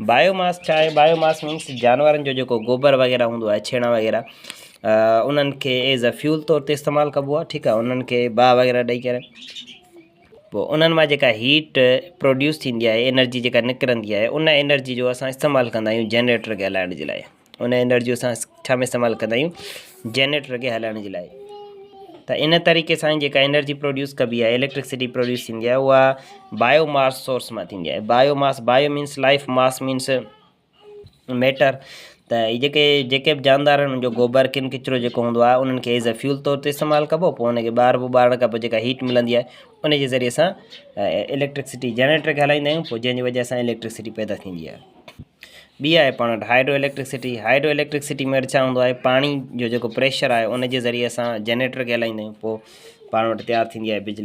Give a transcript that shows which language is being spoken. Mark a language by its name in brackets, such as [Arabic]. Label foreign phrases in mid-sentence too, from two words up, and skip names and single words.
[Sindhi] बायोमास छा आहे, [English] biomass means [Sindhi] जानवरनि जो जेको गोबर वग़ैरह हूंदो आहे, छेणा वग़ैरह, उन्हनि खे [English] as a fuel [Sindhi] तौर ते इस्तेमालु कबो आहे, ठीकु आहे, उन्हनि खे बाह वग़ैरह ॾेई करे पोइ उन्हनि मां जेका [English] heat produce [Sindhi] थींदी आहे, एनर्जी जेका निकिरंदी आहे, उन एनर्जी जो असां इस्तेमालु कंदा आहियूं जनरेटर खे हलाइण जे लाइ। उन एनर्जी असां छा में इस्तेमालु कंदा आहियूं, जनरेटर खे हलाइण जे लाइ। त इन तरीक़े सां जेका [English] energy produce [Sindhi] कबी आहे, [English] electricity produce [Sindhi] थींदी आहे, उहा [English] biomass source [Sindhi] मां थींदी आहे। [English] Biomass, bio means life, mass means matter. [Sindhi] त इहे जेके बि जानदार आहिनि, उनजो गोबर किन किचिरो जेको हूंदो आहे उन्हनि खे [English] as a fuel [Sindhi] तौर ते इस्तेमालु कबो, पोइ उनखे ॿारण खां पोइ जेका हीट मिलंदी आहे उन जे ज़रिए सां [English] electricity generator [Sindhi] खे हलाईंदा आहियूं, पोइ जंहिंजी वजह सां इलेक्ट्रिसिटी पैदा थींदी आहे। ॿी आहे पाण वटि [English] hydro electricity. hydro electricity [Sindhi] में छा हूंदो आहे, पाणी जो जेको प्रेशर आहे उन जे ज़रिए सां जनरेटर खे हलाईंदा आहियूं, पोइ पाण वटि तयारु थींदी आहे बिजली।